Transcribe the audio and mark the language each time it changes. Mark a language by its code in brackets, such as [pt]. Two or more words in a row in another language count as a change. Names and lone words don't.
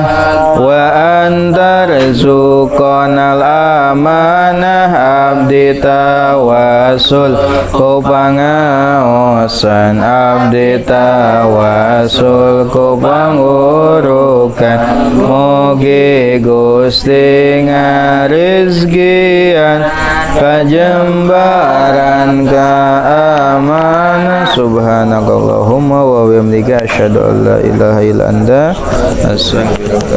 [ar] وأن ترزقنا الأمانة [su] abdi tawassul ku pangaosan abdi tawassul ku pangurukan mugi Gusti ngarizkian kajembaran keamanan. [ar] سبحانك اللهم وبحمدك أشهد أن لا إله إلا أنت أستغفرك.